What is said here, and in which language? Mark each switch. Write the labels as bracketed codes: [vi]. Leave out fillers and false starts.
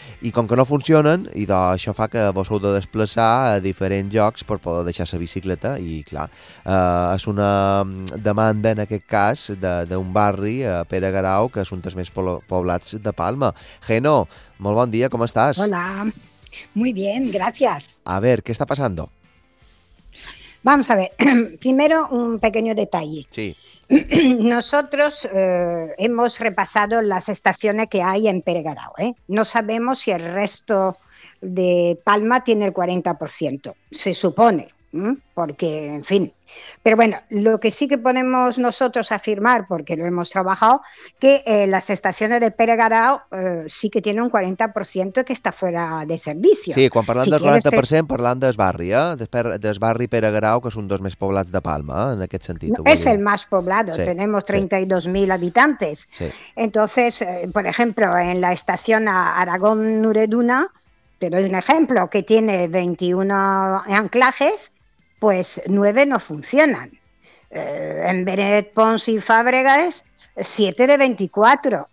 [ca] I com que no funcionen, idò, això fa que vos heu de desplaçar a diferents llocs per poder deixar la bicicleta, i clar, és una demanda en aquest cas d'un barri, Pere Grau, que és un dels més poblats de Palma. Geno, molt bon dia, com estàs? [es] Hola. Muy bien, gracias. A ver, ¿qué está pasando? Vamos a ver, primero un pequeño detalle. Sí. Nosotros hemos repasado las estaciones que hay en Pere Grau, ¿eh? No sabemos si el resto de Palma tiene el 40%, se supone, porque, en fin. Pero bueno, lo que sí que podemos nosotros afirmar, porque lo hemos trabajado, que las estaciones de Pere Grau sí que tienen un 40% que está fuera de servicio. [ca] Sí, quan parlant si del 40%, parlant del barri, del barri Pere Grau, que és un dels més poblats de Palma, en aquest sentit. No, és el més poblat, sí, [es] tenemos 32.000 habitantes. [ca] Sí. [es] Entonces, por ejemplo, en la estación Aragón-Nureduna, te doy un ejemplo, que tiene 21 anclajes, pues 9 no funcionan. En Benet Pons y Fàbregas, 7 de 24.